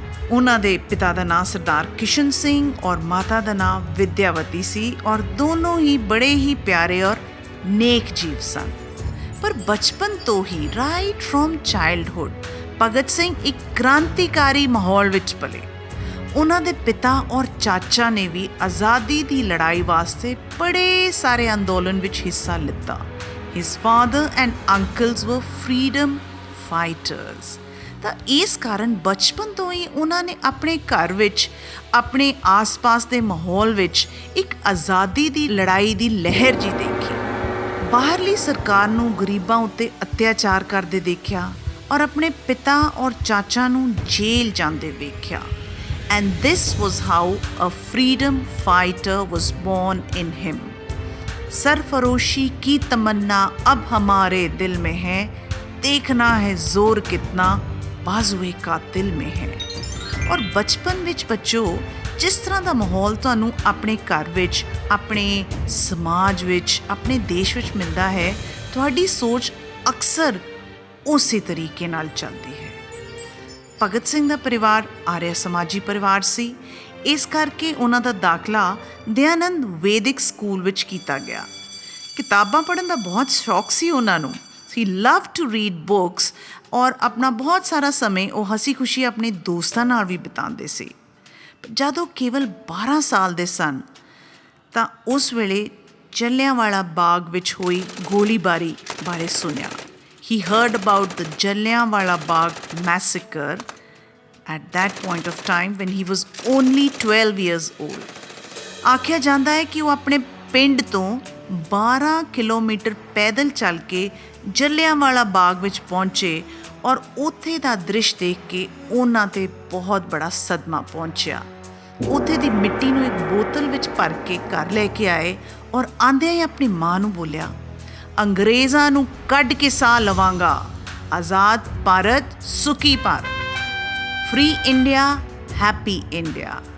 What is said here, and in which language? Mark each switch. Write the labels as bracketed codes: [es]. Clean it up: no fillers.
[pa] ਉਹਨਾਂ ਦੇ ਪਿਤਾ ਦਾ ਨਾਂ ਸਰਦਾਰ ਕਿਸ਼ਨ ਸਿੰਘ ਔਰ ਮਾਤਾ ਦਾ ਨਾਂ ਵਿਦਿਆਵਤੀ ਸੀ ਔਰ ਦੋਨੋਂ ਹੀ ਬੜੇ ਹੀ ਪਿਆਰੇ ਔਰ ਨੇਕ ਜੀਵ ਸਨ। ਪਰ ਬਚਪਨ ਤੋਂ ਹੀ [en] right from childhood [pa] Bhagat Singh ਇੱਕ ਕ੍ਰਾਂਤੀਕਾਰੀ ਮਾਹੌਲ ਵਿੱਚ ਪਲੇ। ਉਹਨਾਂ ਦੇ ਪਿਤਾ ਔਰ ਚਾਚਾ ਨੇ ਵੀ ਆਜ਼ਾਦੀ ਦੀ ਲੜਾਈ ਵਾਸਤੇ ਬੜੇ ਸਾਰੇ ਅੰਦੋਲਨ ਵਿੱਚ ਹਿੱਸਾ ਲਿੱਤਾ। [en] His father and uncles were freedom fighters। [pa] ਤਾਂ ਇਸ ਕਾਰਨ ਬਚਪਨ ਤੋਂ ਹੀ ਉਹਨਾਂ ਨੇ ਆਪਣੇ ਘਰ ਵਿੱਚ, ਆਪਣੇ ਆਸ-ਪਾਸ ਦੇ ਮਾਹੌਲ ਵਿੱਚ ਇੱਕ ਆਜ਼ਾਦੀ ਦੀ ਲੜਾਈ ਦੀ ਲਹਿਰ ਜੀ ਦੇਖੀ। ਬਾਹਰਲੀ ਸਰਕਾਰ ਨੂੰ ਗਰੀਬਾਂ ਉੱਤੇ ਅਤਿਆਚਾਰ ਕਰਦੇ ਦੇਖਿਆ ਔਰ ਆਪਣੇ ਪਿਤਾ ਔਰ ਚਾਚਾ ਨੂੰ ਜੇਲ੍ਹ ਜਾਂਦੇ ਵੇਖਿਆ। [en] And this was how a freedom fighter was born in him। [hi] सरफरोशी की तमन्ना अब हमारे दिल में है, देखना है जोर कितना बाजुए कातिल में है। [pa] और बचपन विच बच्चों जिस तरह का माहौल तुहानूं अपने घर विच, अपने समाज विच, अपने देश विच मिलता है, तुहाडी सोच अक्सर उसी तरीके नाल चलती है। ਭਗਤ ਸਿੰਘ ਦਾ ਪਰਿਵਾਰ ਆਰਿਆ ਸਮਾਜੀ ਪਰਿਵਾਰ ਸੀ। ਇਸ ਕਰਕੇ ਉਹਨਾਂ ਦਾ ਦਾਖਲਾ ਦਇਆਨੰਦ ਵੈਦਿਕ ਸਕੂਲ ਵਿੱਚ ਕੀਤਾ ਗਿਆ। ਕਿਤਾਬਾਂ ਪੜ੍ਹਨ ਦਾ ਬਹੁਤ ਸ਼ੌਕ ਸੀ ਉਹਨਾਂ ਨੂੰ। [en] he love to read books [pa] ਔਰ ਆਪਣਾ ਬਹੁਤ ਸਾਰਾ ਸਮੇਂ ਉਹ ਹੱਸੀ ਖੁਸ਼ੀ ਆਪਣੇ ਦੋਸਤਾਂ ਨਾਲ ਵੀ ਬਿਤਾਉਂਦੇ ਸੀ। ਜਦੋਂ ਕੇਵਲ 12 ਸਾਲ ਦੇ ਸਨ ਤਾਂ ਉਸ ਵੇਲੇ ਜਲਿਆਂਵਾਲਾ ਬਾਗ ਵਿੱਚ ਹੋਈ ਗੋਲੀਬਾਰੀ ਬਾਰੇ ਸੁਣਿਆ। [en] He heard about the Jallianwala Bagh massacre at that point of time when he was only 12 years old। [pa] ਆਖਿਆ ਜਾਂਦਾ ਹੈ ਕਿ ਉਹ ਆਪਣੇ ਪਿੰਡ ਤੋਂ 12 ਕਿਲੋਮੀਟਰ ਪੈਦਲ ਚੱਲ ਕੇ ਜਲਿਆਂਵਾਲਾ ਬਾਗ ਵਿੱਚ ਪਹੁੰਚੇ ਔਰ ਉੱਥੇ ਦਾ ਦ੍ਰਿਸ਼ ਦੇਖ ਕੇ ਉਹਨਾਂ 'ਤੇ ਬਹੁਤ ਬੜਾ ਸਦਮਾ ਪਹੁੰਚਿਆ। ਉੱਥੇ ਦੀ ਮਿੱਟੀ ਨੂੰ ਇੱਕ ਬੋਤਲ ਵਿੱਚ ਭਰ ਕੇ ਘਰ ਲੈ ਕੇ ਆਏ ਔਰ ਆਂਦਿਆਂ ਹੀ ਆਪਣੀ ਮਾਂ ਨੂੰ ਬੋਲਿਆ, ਅੰਗਰੇਜ਼ਾਂ ਨੂੰ ਕੱਢ ਕੇ ਸਾਹ ਲਵਾਂਗਾ, ਆਜ਼ਾਦ ਭਾਰਤ ਸੁਖੀ Bharat, [en] Free India, happy India.